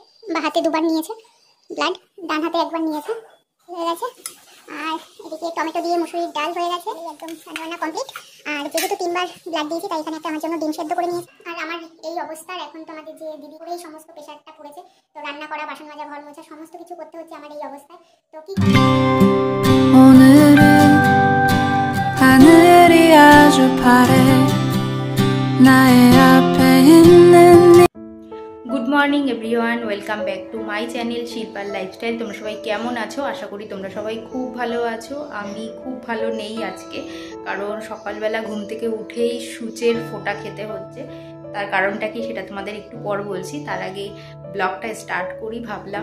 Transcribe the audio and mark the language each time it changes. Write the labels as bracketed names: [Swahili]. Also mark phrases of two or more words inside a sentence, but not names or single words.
[Bangla] বা হাতে দুবার নিয়েছে ব্লাড, ডান হাতে একবার নিয়েছে, হয়ে গেছে। আর এদিকে টমেটো দিয়ে মুসুরির ডাল হয়ে গেছে, একদম রান্না কমপ্লিট। আর যেহেতু 3বার ব্লাড দিয়েছি তাই এখানে একটা আমার জন্য ডিম সেদ্ধ করে নিয়েছি। আর আমার এই অবস্থার এখন তোমাদের যে দিদি করে এই সমস্ত প্রেশারটা পড়েছে, তো রান্না করা, বাসন মাজা, ঘর মোছা সমস্ত কিছু করতে হচ্ছে আমার এই অবস্থায়। তো কি [Korean] 오늘은 하늘이 아주 파래 나의 앞에 있는 [English] good morning everyone, welcome back to my channel শিল্পার লাইফস্টাইল। [Bangla] তোমরা সবাই কেমন আছো? আশা করি তোমরা সবাই খুব ভালো আছো। আমি খুব ভালো নেই আজকে, কারণ সকালবেলা ঘুম থেকে উঠেই সূচের ফোঁটা খেতে হচ্ছে। তার কারণটা কি সেটা তোমাদের একটু পর বলছি, তার আগে ব্লগটা স্টার্ট করি ভাবলাম।